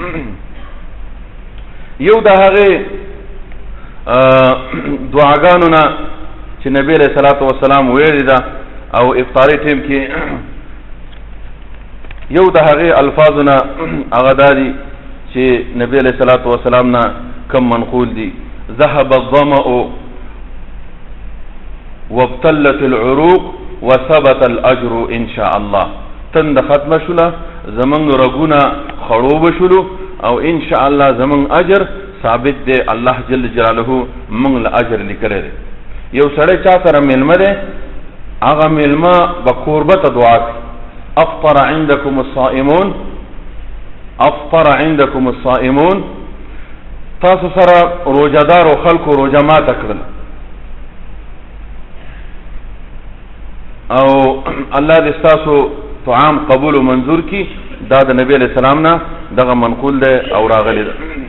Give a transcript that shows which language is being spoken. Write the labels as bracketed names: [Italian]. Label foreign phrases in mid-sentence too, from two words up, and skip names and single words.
[Pashto] یو د هغې دعاګانو نه چې نبی [Arabic] علیہ الصلوۃ والسلام [Pashto] ویلي ده او افطاري ټیم کې یو د هغې الفاظو نه هغه دا دي چې نبی [Arabic] علیہ الصلوۃ والسلام [Pashto] نه کم منقول دي: [Arabic] ذهب الظمأ وابتلت العروق وثبت الاجر ان شاء الله. [Pashto] تند ختمه شوله، زمونږ رګونه خړوبه شولو او ان شاء الله زمونږ اجر ثابت دی. الله جل جلاله موږ له اجر لیکلی دی. یو سړی چا سره میلمه دی، هغه میلمه به کوربه ته دعا کوي: [Arabic] افطر عندكم الصائمون، افطر عندكم الصائمون. [Pashto] تاسو سره روجهدار او خلکو روژه ماته کړل، او الله دې ستاسو طعام قبول و منظور کی. دا د نبی [Arabic] علیہ السلام [Pashto] نه دغه منقول ده او راغلی ده.